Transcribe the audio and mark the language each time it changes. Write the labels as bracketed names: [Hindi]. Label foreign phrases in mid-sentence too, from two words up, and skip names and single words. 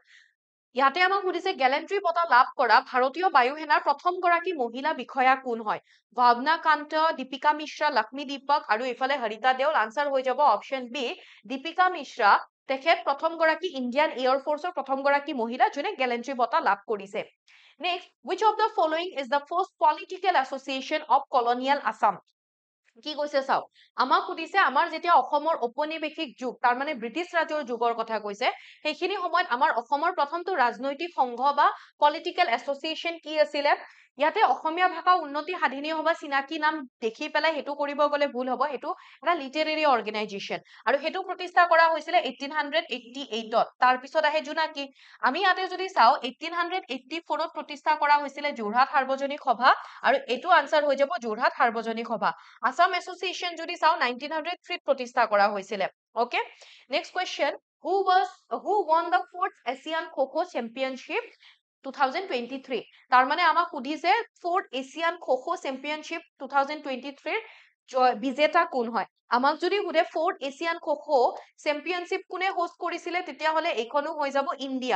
[Assamese] ইয়াতে আমাক সুধিছে গেলেণ্ট্ৰি বঁটা লাভ কৰা ভাৰতীয় বায়ু সেনাৰ প্ৰথমগৰাকী মহিলা বিষয়া কোন হয়? ভাৱনা কান্ত, দীপিকা মিশ্ৰা, লক্ষ্মী দীপক আৰু এইফালে হৰিতা দেউল। আনসাৰ হৈ যাব [English] option B [Assamese] দীপিকা মিশ্ৰা। তেখেত প্ৰথমগৰাকী [English] Indian Air Force [Assamese] প্ৰথমগৰাকী মহিলা যোনে গেলেণ্ট্ৰি বঁটা লাভ কৰিছে। নেক্সট, [English] which of the following is the first political association of colonial Assam? [Assamese] কি কৈছে চাওক, আমাক সুধিছে আমাৰ যেতিয়া অসমৰ ঔপনিৱেশিক যুগ তাৰমানে ব্ৰিটিছ ৰাজৰ যুগৰ কথা কৈছে, সেইখিনি সময়ত আমাৰ অসমৰ প্ৰথমটো ৰাজনৈতিক সংঘ বা [English] political association [Assamese] কি আছিলে? ইয়াতে অসমীয়া ভাষা উন্নতি সাধিনী সভা চিনাকি নাম দেখি পেলাই সেইটো কৰিব গ'লে ভুল হ'ব, সেইটো এটা [English] literary organization [Assamese] আৰু সেইটো প্ৰতিষ্ঠা কৰা হৈছিলে 1888ত। তাৰপিছত আহে জোনাকী। আমি ইয়াতে যদি চাওঁ 1884ত প্ৰতিষ্ঠা কৰা হৈছিলে যোৰহাট সাৰ্বজনিক সভা আৰু এইটো আনসাৰ হৈ যাব যোৰহাট সাৰ্বজনিক সভা। আসাম এছ'চিয়েশ্যন যদি চাওঁ 1903ত প্ৰতিষ্ঠা কৰা হৈছিলে। ওকে, [English] next question, হু won the fourth Asian Kho-Kho Championship 2023? [Assamese] তাৰমানে আমাক সুধিছে [English] fourth Asian Kho-Kho Championship [Assamese] 2023 বিজেতা কোন হয়? আমাক যদি সোধে [English] fourth Asian Kho-Kho Championship [Assamese] কোনে হোষ্ট কৰিছিলে তেতিয়াহ'লে এইখনো হৈ যাব ইণ্ডিয়া।